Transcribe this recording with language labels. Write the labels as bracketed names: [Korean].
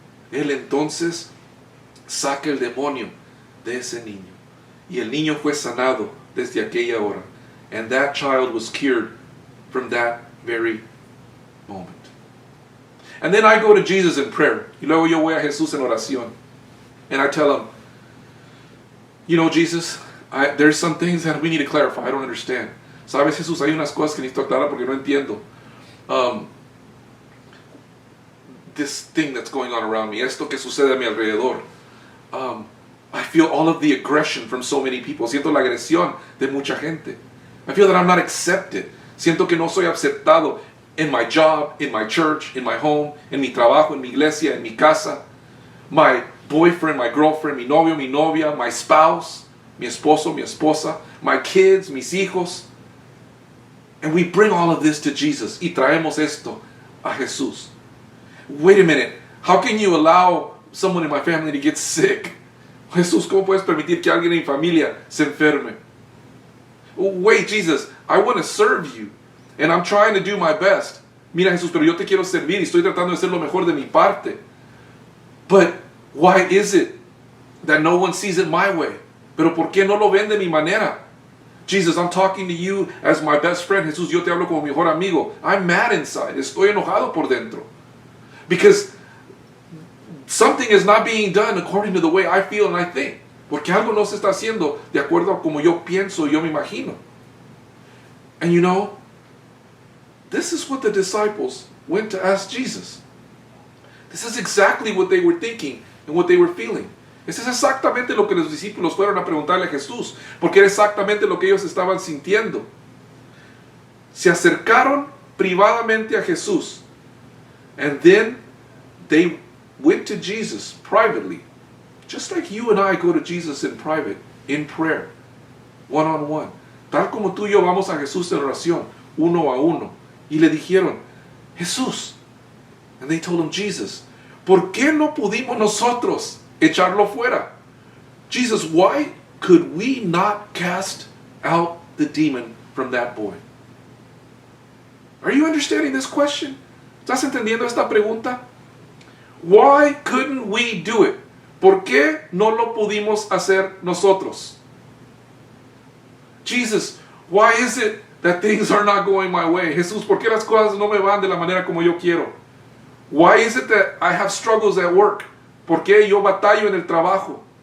[Spanish] Él entonces saca el demonio de ese niño. Y el niño fue sanado desde aquella hora. [English] And that child was cured from that very moment. And then I go to Jesus in prayer. [Spanish] Y luego yo voy a Jesús en oración. [English] And I tell him, you know, Jesus, there's some things that we need to clarify. I don't understand. [Spanish] Sabes, Jesús, hay unas cosas que necesito aclarar porque no entiendo. [English] This thing that's going on around me. [Spanish] Esto que sucede a mi alrededor. [English] I feel all of the aggression from so many people. [Spanish] Siento la agresión de mucha gente. [English] I feel that I'm not accepted. [Spanish] Siento que no soy aceptado [English] in my job, in my church, in my home, [Spanish] en mi trabajo, en mi iglesia, en mi casa. [English] My boyfriend, my girlfriend, [Spanish] mi novio, mi novia, [English] my spouse, [Spanish] mi esposo, mi esposa, [English] my kids, [Spanish] mis hijos. [English] And we bring all of this to Jesus. [Spanish] Y traemos esto a Jesús. [English] Wait a minute. How can you allow someone in my family to get sick? [Spanish] Jesús, ¿cómo puedes permitir que alguien en mi familia se enferme? [English] Wait, Jesus, I want to serve you. and I'm trying to do my best. [Spanish] Mira, Jesús, pero yo te quiero servir y estoy tratando de hacer lo mejor de mi parte. [English] But why is it that no one sees it my way? [Spanish] Pero ¿por qué no lo ven de mi manera? [English] Jesus, I'm talking to you as my best friend. [Spanish] Jesús, yo te hablo como mi mejor amigo. [English] I'm mad inside. [Spanish] Estoy enojado por dentro. [English] Because something is not being done according to the way I feel and I think. [Spanish] Porque algo no se está haciendo de acuerdo a como yo pienso y yo me imagino. [English] And you know, this is what the disciples went to ask Jesus. This is exactly what they were thinking and what they were feeling. [Spanish] Eso es exactamente lo que los discípulos fueron a preguntarle a Jesús, porque era exactamente lo que ellos estaban sintiendo. Se acercaron privadamente a Jesús, [English] and then they went to Jesus privately, just like you and I go to Jesus in private, in prayer, one-on-one. [Spanish] Tal como tú y yo vamos a Jesús en oración, uno a uno, y le dijeron, Jesús, [English] and they told him, Jesus, [Spanish] ¿por qué no pudimos nosotros echarlo fuera? [English] Jesus, why could we not cast out the demon from that boy? Are you understanding this question? [Spanish] ¿Estás entendiendo esta pregunta? [English] Why couldn't we do it? [Spanish] ¿Por qué no lo pudimos hacer nosotros? [English] Jesus, why is it that things are not going my way? [Spanish] Jesús, ¿por qué las cosas no me van de la manera como yo quiero? [English] Why is it that I have struggles at work? [Spanish] ¿Por qué yo batallo en el trabajo?